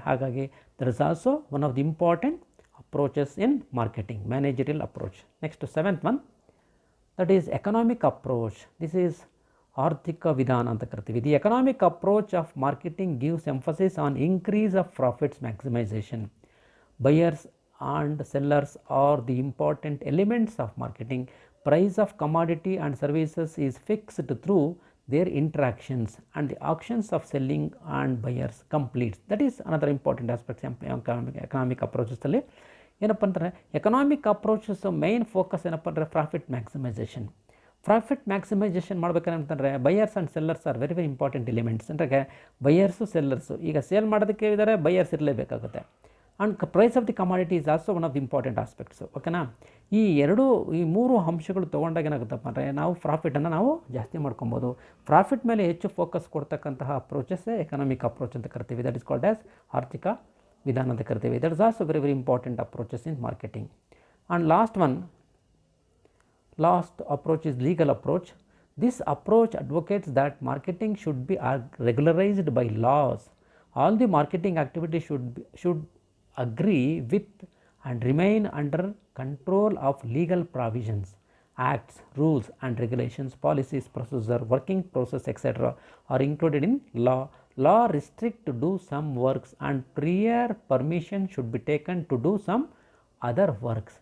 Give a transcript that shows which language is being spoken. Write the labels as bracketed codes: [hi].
[en] ಹಾಗಾಗಿ that is also one of the important approaches in marketing, managerial approach. Next 7th one, that is economic approach. This is [kn] ಆರ್ಥಿಕ ವಿಧಾನ ಅಂತ ಕರಿತೀವಿ. [en] The economic approach of marketing gives emphasis on increase of profits maximisation. Buyers and sellers are the important elements of marketing. Price of commodity and services is fixed through their interactions and the actions of selling and buyers completes. That is another important aspect economic approaches ಅಲ್ಲಿ. [kn] ಏನಪ್ಪ ಅಂದರೆ economic approaches main focus ಏನಪ್ಪ ಅಂದರೆ profit maximisation. [en] Profit maximisation ಮಾಡ್ಬೇಕಂತಂದರೆ buyers and sellers are very important elements. [kn] ಅಂದರೆ buyers sellers ಈಗ sale ಮಾಡೋದಕ್ಕೆ ಇದ್ದಾರೆ, buyers ಇರಲೇಬೇಕಾಗುತ್ತೆ. [en] And price of the commodity is also one of the important aspects. ಓಕೆನಾ? [kn] ಈ 3 ಅಂಶಗಳು ತೊಗೊಂಡಾಗ ಏನಾಗುತ್ತಪ್ಪ ಅಂದರೆ ನಾವು ಪ್ರಾಫಿಟನ್ನು ನಾವು ಜಾಸ್ತಿ ಮಾಡ್ಕೊಬೋದು. ಪ್ರಾಫಿಟ್ ಮೇಲೆ ಹೆಚ್ಚು ಫೋಕಸ್ ಕೊಡ್ತಕ್ಕಂತಹ ಅಪ್ರೋಚಸ್ಸೇ ಎಕನಾಮಿಕ್ ಅಪ್ರೋಚ್ ಅಂತ ಕರಿತೀವಿ. [en] that is called as [kn] ಆರ್ಥಿಕ ವಿಧಾನ ಅಂತ ಕರಿತೀವಿ. [en] That is also very important approaches in marketing. And last approach is legal approach. This approach advocates that marketing should be regularised by laws. All the marketing activity should agree with and remain under control of legal provisions. Acts, rules and regulations, policies, procedure, working process, etc. are included in law. Law restrict to do some works and prior permission should be taken to do some other works.